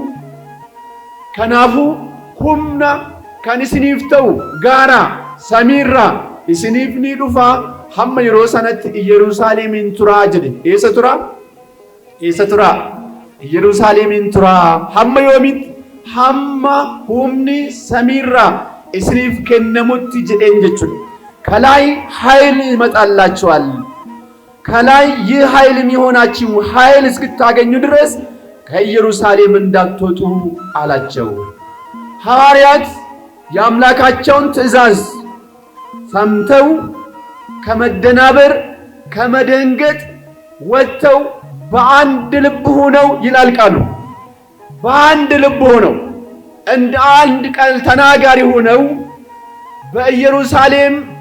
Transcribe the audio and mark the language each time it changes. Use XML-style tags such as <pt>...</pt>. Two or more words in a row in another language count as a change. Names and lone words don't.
<om>Kanaafuu humna kan isiniif ta'u gaara samiirraa isiniif ni dhufa. Hamma yeroo sanatti Yerusaalemiin turaa jedhe. Eessa turaa? Eessa turaa? Yerusaalemiin turaa. Hamma yoomitti? Hamma humni samiirraa isiniif kennamutti jedheen jechuudha.</om> <am>ከላይ ኃይል ይመጣላችኋል። ከላይ ይህ ኃይል የሚሆናችሁ ኃይል እስክታገኙ ድረስ ከኢየሩሳሌም እንዳትወጡ አላቸው። ሐዋርያት የአምላካቸውን ትእዛዝ ሰምተው ከመደናበር ከመደንገጥ ወጥተው በአንድ ልብ ሆነው ይላል ቃሉ። በአንድ ልብ ሆነው እንደ አንድ ቃል ተናጋሪ ሆነው በኢየሩሳሌም</am>